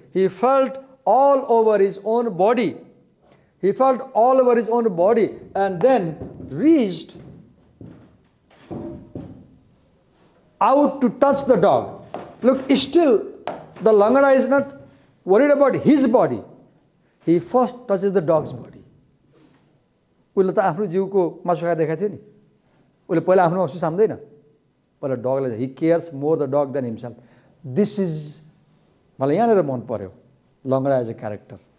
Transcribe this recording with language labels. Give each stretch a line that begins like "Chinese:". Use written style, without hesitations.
English: He felt all over his own body. And then reached out to touch the dog. Look, still the Langada is not worried about his body. He first touches the dog's body.
Nepali: उसले त आफ्नो जिउको मासु खाए देखाएको थियो नि उसले पहिला आफ्नो अफसोस साम्दैन पहिला डगलाई
English: he cares more the dog than himself. This is
Nepali: मलाई यहाँनिर मन पर्यो
English: Langada as a character.